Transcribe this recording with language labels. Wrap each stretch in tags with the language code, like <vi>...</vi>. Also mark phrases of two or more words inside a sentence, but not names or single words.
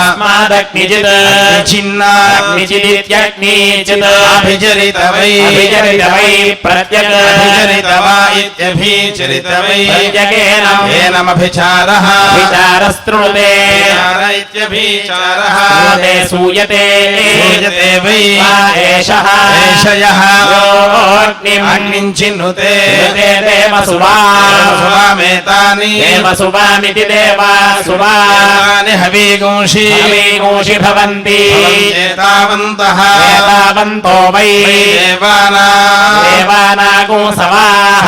<sa>अग्निचिदित्यग्निचित् अभिचरित वै प्रत्यभिचरित वा इत्यभिचरित वै प्रत्यगेनमभिचारः विचारस्तृणुते इत्यभिचारः सूयते वै ఏషః ఏషయః యోగ్నిం అగ్నించిన్నుతే తే దేవసువా సువామేతాని దేవసువామితి దేవాసువా ఏతాని హవీగుంషి హవీగోషి భవంతి ఏతావంతః ఏతావంతో వై దేవానాగో సవాః</sa>